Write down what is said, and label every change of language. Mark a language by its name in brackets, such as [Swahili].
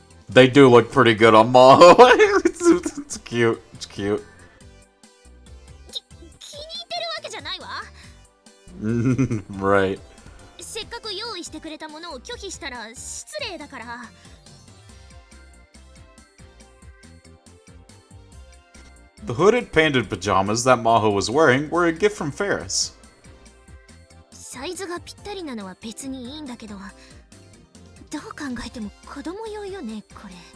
[English] They do look pretty good on Maho. It's cute. It's cute. [Japanese] 気に入ってるわけじゃないわ。 [English] Right. [Japanese] せっかく用意してくれたものを拒否したら失礼だから。 [English] The hooded painted pajamas that Maho was wearing were a gift from Ferris. [Japanese] サイズがぴったりなのは別にいいんだけど、どう考えても子供用よね、これ。